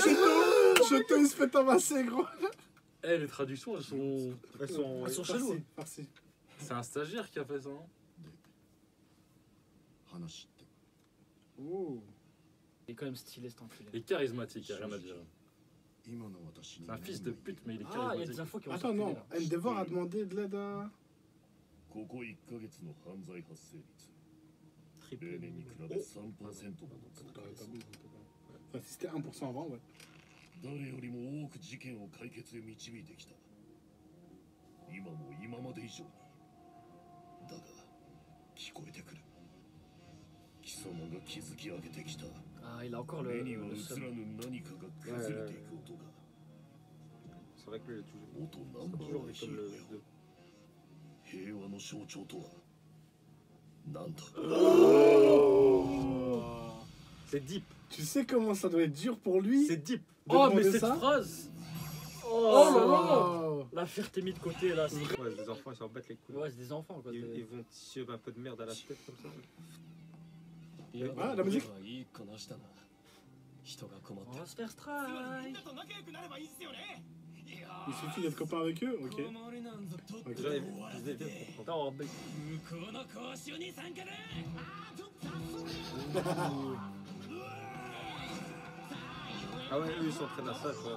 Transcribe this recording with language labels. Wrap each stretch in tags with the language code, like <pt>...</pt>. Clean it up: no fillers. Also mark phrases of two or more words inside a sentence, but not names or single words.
<fr>Shoto, il se fait tabasser, gros. Eh, les traductions, elles sont. Elles sont. Elles sont cheloues. hein. Farci. C'est un stagiaire qui a fait ça. Hein.</fr> <ja>話って</ja> <fr>Ouh. Il est quand même stylé cet enculé. Il est charismatique, y a rien à dire.</fr> <ja>今の私に</ja> <fr>C'est un fils de pute, mais il est Ah, il y a des charismatique. infos qui vont Attends, circuler, non. là. Endeavor a demandé de l'aide à.</fr> <ja>ここ1ヶ月の犯罪発生率</ja> <fr>Triple.</fr> <ja>例年に比べ 3% もの増加です</ja> <fr>Enfin, si c'était 1% avant, ouais.</fr> <ja>誰よりも多く事件を解決へ導いてきた今も今まで以上にだが聞こえてくる貴様が築き上げてきた</ja> <fr>Ah, il a encore</fr> <ja>目</ja> <fr>le</fr> <ja>には</ja> <fr>seum.</fr> <ja>映らぬ何かが崩れていく音が</ja> <fr>C'est vrai que lui, il est toujours.</fr> <ja>元ナンバー</ja> <fr>toujours</fr> <ja>ワン</ja> <fr>vu</fr> <ja>ヒ</ja> <fr>comme</fr> <ja>ーロ</ja> <fr>le.</fr> <ja>ーよ平和の象徴とはなんだ</ja> <fr>C'est deep. Tu sais comment ça doit être dur pour lui C'est deep. de Oh, mais demander cette ça phrase. Oh là Oh, là. la fierté mis de côté là. c'est- Ouais, les enfants, ils s'en battent les couilles. Ouais, c'est des enfants quoi. Ils c'est- vont tisser un peu de merde à la tête comme ça. Ah, la musique</fr> <ja>いい子なしだな人が困っ</ja> <fr>On</fr> <ja>て</ja> <fr>va se faire strike. Il suffit d'être copain avec eux, ok. Déjà, ils deviennent comprendre. Attends, mais- Ah ouais, eux, ils s'entraînent à ça, quoi.</fr>